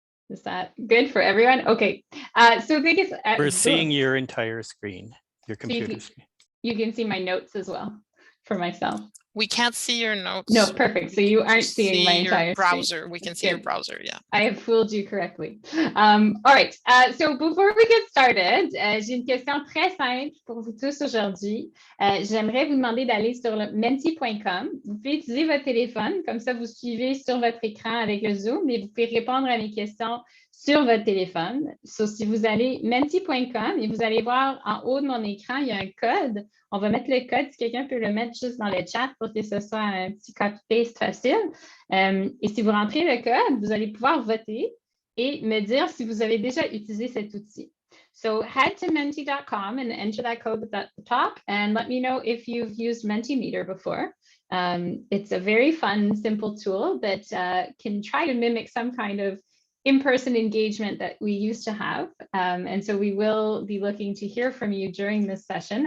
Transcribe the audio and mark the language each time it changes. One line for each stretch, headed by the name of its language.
English: Is that good for everyone? Okay. So biggest. We're seeing your entire screen, your computer screen. You can see my notes as well for myself. We can't see your notes. No, perfect. So you aren't seeing my entire browser. screen. We can see your browser, yeah. I have fooled you correctly. All right. So before we get started,
French: j'ai une question très simple pour vous tous aujourd'hui. J'aimerais vous demander d'aller sur le menti.com. Vous pouvez utiliser votre téléphone, comme ça vous suivez sur votre écran avec le Zoom, et vous pouvez répondre à mes questions sur votre téléphone. So, si vous allez menti.com et vous allez voir en haut de mon écran, il y a un code. On va mettre le code, si quelqu'un peut le mettre juste dans le chat pour que ce soit un petit copy-paste facile. Et si vous rentrez le code, vous allez pouvoir voter et me dire si vous avez déjà utilisé cet outil.
English: So head to menti.com and enter that code at the top and let me know if you've used Mentimeter before. It's a very fun, simple tool that can try to mimic some kind of in-person engagement that we used to have. And so we will be looking to hear from you during this session.